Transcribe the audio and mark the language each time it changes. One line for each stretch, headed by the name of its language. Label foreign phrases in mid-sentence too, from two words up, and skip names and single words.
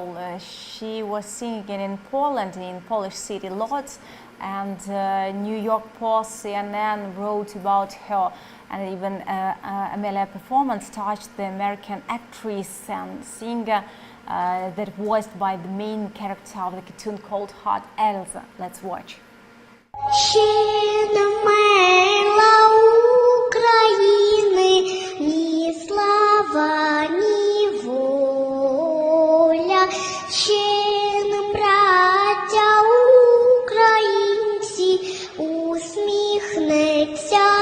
English: She was singing in Poland, in Polish city Lodz, and New York Post, CNN wrote about her. And even Amelia performance touched the American actress and singer that voiced by the main character of the cartoon called Hot Elsa. Let's watch.
Ukrainian: Ні слава, ні воля, ще нам, браття українці, усміхнеться